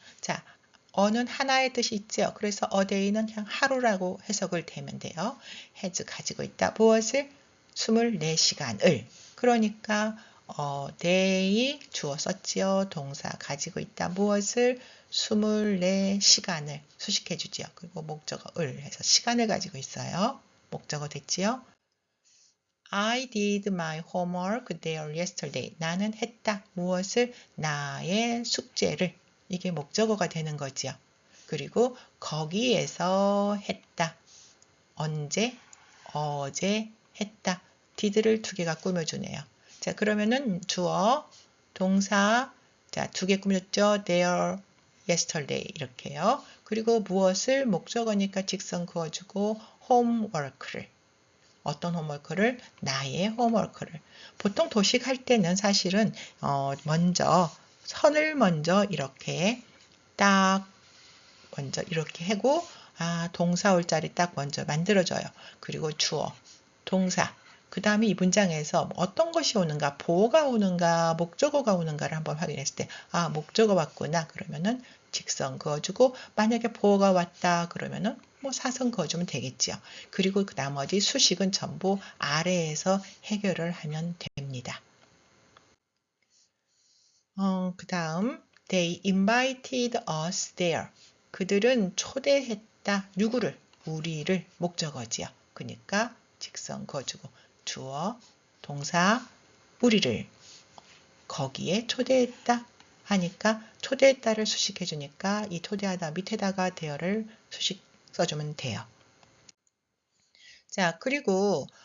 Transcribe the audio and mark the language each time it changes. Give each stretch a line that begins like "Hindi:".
Korean: 자, 어는 하나의 뜻이 있죠. 그래서
English: a day
Korean: 는 그냥 하루라고 해석을 되면 돼요. has 가지고 있다. 무엇을? 24시간을. 그러니까 day 주어 썼지요. 동사 가지고 있다. 무엇을? 24시간을 수식해 주지요. 그리고 목적어을 해서 시간을 가지고 있어요. 목적어 됐지요.
English: I did my homework there yesterday.
Korean: 나는 했다. 무엇을? 나의 숙제를. 이게 목적어가 되는 거지요. 그리고 거기에서 했다. 언제? 어제 했다. did를 두 개가 꾸며주네요. 자, 그러면은 주어, 동사, 자, 두 개 꾸몄죠? there, yesterday 이렇게요. 그리고 무엇을? 목적어니까 직선 그어주고 homework를. 어떤 홈워크를? 나의 홈워크를. 보통 도식 할 때는 사실은 먼저 선을 먼저 이렇게 딱 먼저 이렇게 하고 동사 올 자리 딱 먼저 만들어줘요. 그리고 주어, 동사. 그 다음에 이 문장에서 어떤 것이 오는가, 보어가 오는가, 목적어가 오는가를 한번 확인했을 때 목적어 왔구나. 그러면은 직선 그어주고 만약에 보어가 왔다 그러면은 뭐 사선 그어주면 되겠죠. 그리고 그 나머지 수식은 전부 아래에서 해결을 하면 됩니다. 그 다음
English: They invited us there.
Korean: 그들은 초대했다. 누구를? 우리를. 목적어지요. 그러니까 직선 그어주고 주어, 동사, 우리를 거기에 초대했다 하니까 초대했다를 수식해 주니까 이 초대하다 밑에다가 대어를 수식 써주면 돼요. 자, 그리고